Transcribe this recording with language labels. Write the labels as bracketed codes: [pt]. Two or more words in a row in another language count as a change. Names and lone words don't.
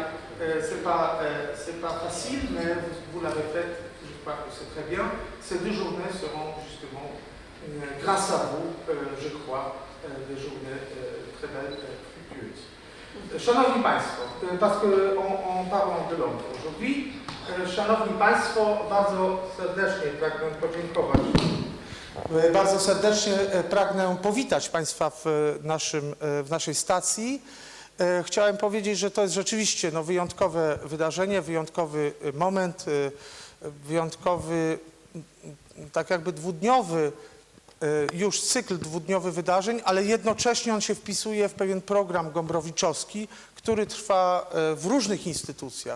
[fr] C'est pas facile, mais vous l'avez fait, je crois que c'est très bien. Ces 2 journées seront justement, grâce à vous, je crois, des journées très belles et fructueuses. [pl] Szanowni Państwo, [fr] parce qu'en parlant de Londres aujourd'hui, [pl] Szanowni Państwo, bardzo serdecznie pragnę podziękować. Bardzo serdecznie pragnę powitać Państwa w naszej stacji. Chciałem powiedzieć, że to jest rzeczywiście wyjątkowe wydarzenie, wyjątkowy moment, wyjątkowy, tak jakby dwudniowy już cykl dwudniowy wydarzeń, ale jednocześnie on się wpisuje w pewien program gombrowiczowski, który trwa w różnych instytucjach.